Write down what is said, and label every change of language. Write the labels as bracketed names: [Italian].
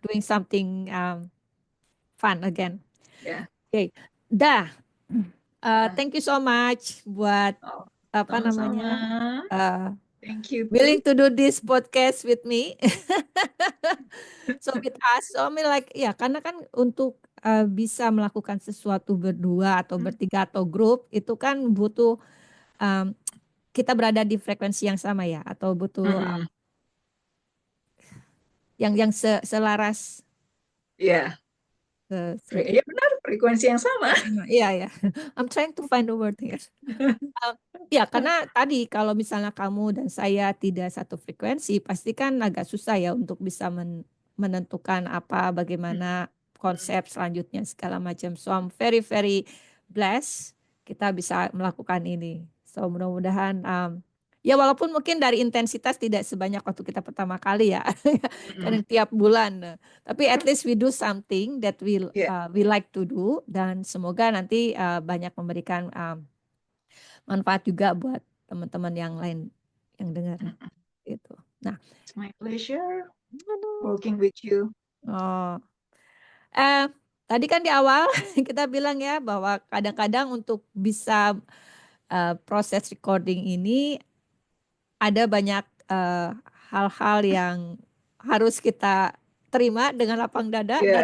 [English] doing something fun again. [Indonesian] ya. Oke, dah. Nah, [English] Thank you so much buat oh, [Indonesian] apa sama-sama. namanya uh, [English] Thank you willing too. to do this podcast with me. So with us, so I mean like [Indonesian] ya karena kan untuk bisa melakukan sesuatu berdua atau Mm, bertiga atau grup itu kan butuh um, kita berada di frekuensi yang sama ya atau butuh mm. yang selaras Ya, frekuensi ya benar, frekuensi yang sama. yang sama. Iya ya. [English] I'm trying to find the word here. [Indonesian] Uh, Ya, karena tadi kalau misalnya kamu dan saya tidak satu frekuensi, pasti kan agak susah ya untuk bisa menentukan apa, bagaimana mm, konsep selanjutnya segala macam. [English] So I'm very very blessed [Indonesian] kita bisa melakukan ini. So mudah-mudahan ya walaupun mungkin dari intensitas tidak sebanyak waktu kita pertama kali ya, mm. karena tiap bulan. [English] Tapi at least we do something that [Indonesian] Ya, [English] we like to do [Indonesian] dan semoga nanti banyak memberikan manfaat juga buat teman-teman yang lain yang dengar mm. itu. Nah, [English] It's my pleasure [Indonesian] aduh. [English] working with you. [Indonesian] Oh, eh tadi kan di awal kita bilang ya bahwa kadang-kadang untuk bisa proses recording ini ada banyak hal-hal yang harus kita terima dengan lapang dada dan